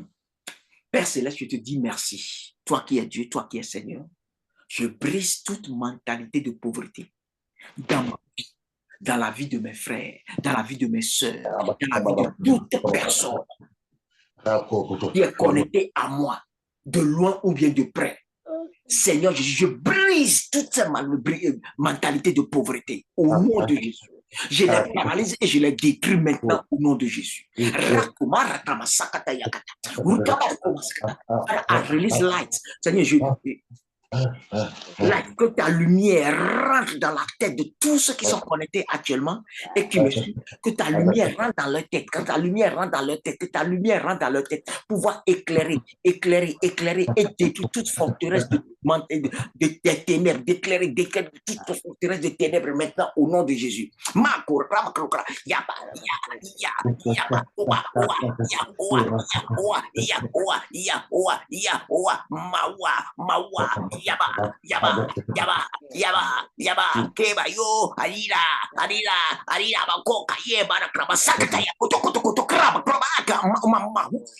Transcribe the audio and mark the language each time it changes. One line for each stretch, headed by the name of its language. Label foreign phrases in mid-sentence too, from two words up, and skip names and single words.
French: Père Céleste, je te dis merci. Toi qui es Dieu, toi qui es Seigneur, je brise toute mentalité de pauvreté dans ma vie, dans la vie de mes frères, dans la vie de mes soeurs, dans la vie de toute personne qui est connectée à moi, de loin ou bien de près. Seigneur Jésus, je brise toute cette mentalité de pauvreté au nom de Jésus. Je les paralyse et je les détruis maintenant au nom de Jésus.
English: I release light.
French: Seigneur, que ta lumière rentre dans la tête de tous ceux qui sont connectés actuellement et qui me suivent. Que ta lumière rentre dans leur tête. Que ta lumière rentre dans leur tête. Que ta lumière rentre dans leur tête. Pouvoir éclairer et détruire toute forteresse de ténèbres. D'éclairer toute forteresse de ténèbres maintenant au nom de Jésus. Keba yo, Arira, Bakoka, Yeba, Kraba, Sakataya, Koto, Kraba, Krabaka, Mama,